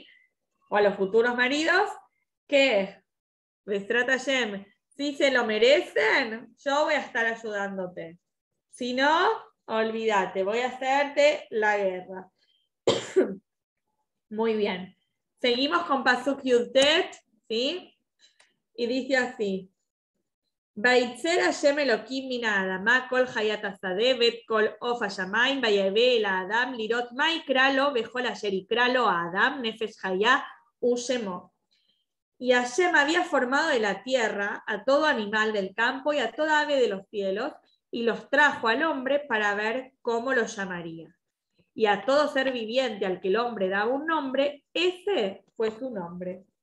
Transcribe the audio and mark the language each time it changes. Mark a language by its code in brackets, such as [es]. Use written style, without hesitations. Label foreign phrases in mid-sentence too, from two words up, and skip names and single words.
[es] O a los futuros maridos, que [he] בעזרת השם, [es] si se lo merecen, yo voy a estar ayudándote. Si no, olvídate, voy a hacerte la guerra. Muy bien. Seguimos con [he] פסוק יט, [es] ¿sí? Y dice así. [he] וייצר השם אלוקים מן האדמה כל חית השדה ואת כל עוף השמים ויבא אל האדם לראות מה יקרא לו בכל אשר יקרא לו האדם נפש חיה ושמו. [es] Y Hashem había formado de la tierra a todo animal del campo y a toda ave de los cielos y los trajo al hombre para ver cómo lo llamaría. Y a todo ser viviente al que el hombre daba un nombre, ese fue su nombre.